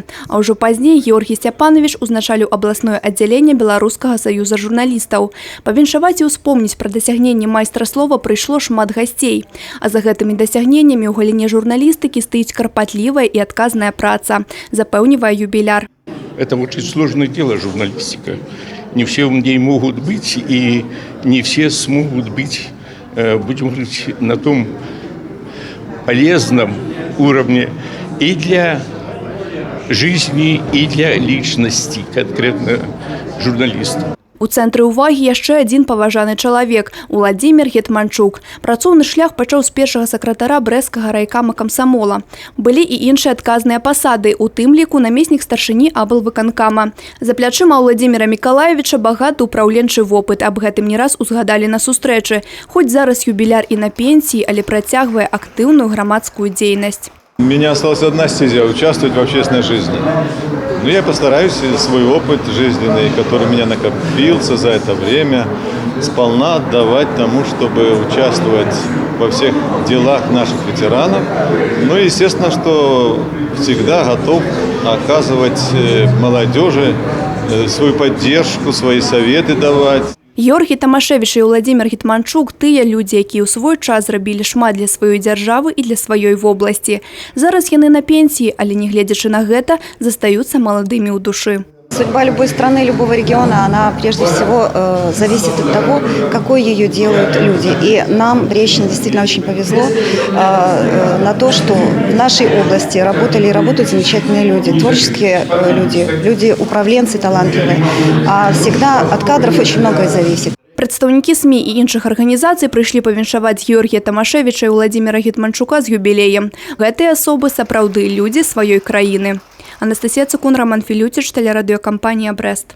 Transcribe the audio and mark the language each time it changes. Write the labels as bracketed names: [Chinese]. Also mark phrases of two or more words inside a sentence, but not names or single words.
[Belarusian] А ўжо пазней Георгій Сцяпанович узначаліў абласное аддзяленне Беларускага саюза журналістаў. Павіншаваць і ўспомніць пра дасягненні майстра слова прыйшло шмат гасцей. А за гэтымі дасягненнямі ў галіне журналістыкі стаіць карпатлівая і адказная праца, запэўнівае юбіляр. [Russian] Это очень сложное дело, журналистика. Не все в ней могут быть, и не все смогут быть, будем говорить, на том полезном уровне и для жизни, и для личности конкретно журналиста. [Belarusian] У цэнтры ўвагі яшчэ адзін паважаны чалавек – Уладзімір Гетманчук. Працоўны шлях пачаў з першага сакратара брэсцкага райкама камсамола. Былі і іншыя адказныя пасады, у тым ліку намеснік старшыні аблвыканкама. За плячыма Уладзіміра Мікалаевіча багаты ўпраўленчы вопыт. Аб гэтым не раз узгадалі на сустрэчы. Хоць зараз юбіляр і на пенсіі, але працягвае актыўную грамадскую дзейнасць. [Russian] У меня осталась одна стезя – участвовать в общественной жизни. Но я постараюсь свой опыт жизненный, который у меня накопился за это время, сполна отдавать тому, чтобы участвовать во всех делах наших ветеранов. Ну и естественно, что всегда готов оказывать молодежи свою поддержку, свои советы давать. [Belarusian] Георгій Тамашевіч і Уладзімір Гетманчук – тыя людзі, якія ў свой час зрабілі шмат для сваёй дзяржавы і для сваёй вобласці. Зараз яны на пенсіі, але, нягледзячы на гэта, застаюцца маладымі ў душы. [Russian] Судьба любой страны, любого региона, она прежде всего зависит от того, какой ее делают люди. И нам в Рещине действительно очень повезло на то, что в нашей области работали и работают замечательные люди, творческие люди, люди-управленцы талантливые. А всегда от кадров очень многое зависит. [Belarusian] Прадстаўнікі СМІ і іншых арганізацый прыйшлі павіншаваць Георгія Тамашевіча і Уладзіміра Гетманчука з юбілеем. Гэтыя асобы сапраўды людзі сваёй краіны. [Russian] Анастасія Цукун, Роман Филютич, телерадиокомпания «Брест».